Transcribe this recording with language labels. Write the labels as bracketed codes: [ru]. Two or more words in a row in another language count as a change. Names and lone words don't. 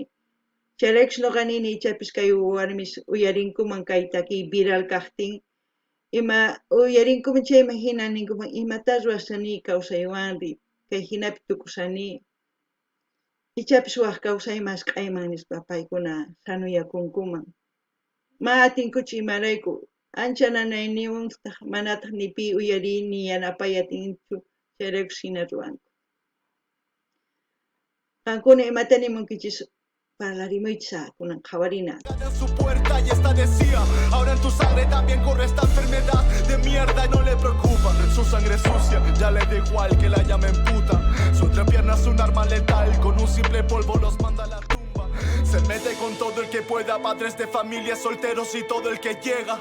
[qu] Chayraykus nuqa nini ichapis kay warmis uyarinkuman kay takiy viral kaqtin ima uyarinkuman chayman hina ninkuman imata ruwasani kawsaywanri kay hinapi tukusani ichapis waq kawsaymas q'ayman nispa paykuna sanuyakunkuman ma atinkuchu imarayku ancha nanayniwuntaq manataq ni pi uyarini ni yanapay atinchu chayraykus hina ruwanku. Qankuna imata nimunkichis parlarimuychis kunan qhawarina. [es] En su puerta y esta decía, ahora en tu sangre también corre esta enfermedad de mierda y no le preocupa. Su sangre sucia, ya le da igual que la llamen puta. Su entrepierna es un arma letal, con un simple polvo los manda a la tumba. Se mete con todo el que pueda, padres de familias, solteros y todo el que llega.